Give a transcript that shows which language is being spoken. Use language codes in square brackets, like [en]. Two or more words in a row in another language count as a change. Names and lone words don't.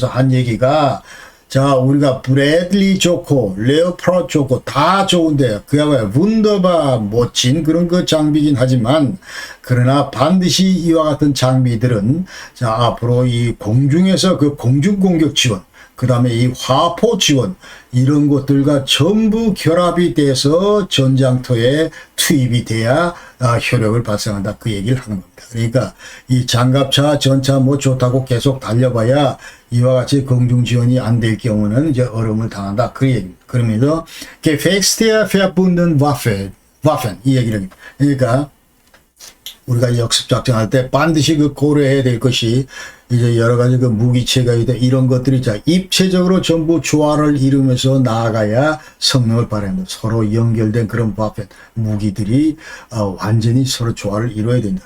[ko] 한 얘기가 자 우리가 브래들리 좋고 레오파드 좋고 다 좋은데 그야말로 문더바 멋진 그런 그 장비긴 하지만 그러나 반드시 이와 같은 장비들은 자 앞으로 이 공중에서 그 공중 공격 지원 그 다음에 이 화포 지원 이런 것들과 전부 결합이 돼서 전장터에 투입이 돼야 효력을 발생한다. 그 얘기를 하는 겁니다. 그러니까 이 장갑차, 전차 뭐 좋다고 계속 달려봐야 이와 같이 공중 지원이 안 될 경우는 이제 어려움을 당한다. 그 얘기입니다. 그러면서 [de] gefexte verbunden Waffen [ko] 이 얘기를 합니다. 그러니까 우리가 역습 작전할 때 반드시 그 고려해야 될 것이 이제 여러 가지 그 무기체가 있다 이런 것들이 자 입체적으로 전부 조화를 이루면서 나아가야 성능을 발휘한다. 서로 연결된 그런 무기들이 완전히 서로 조화를 이루어야 된다.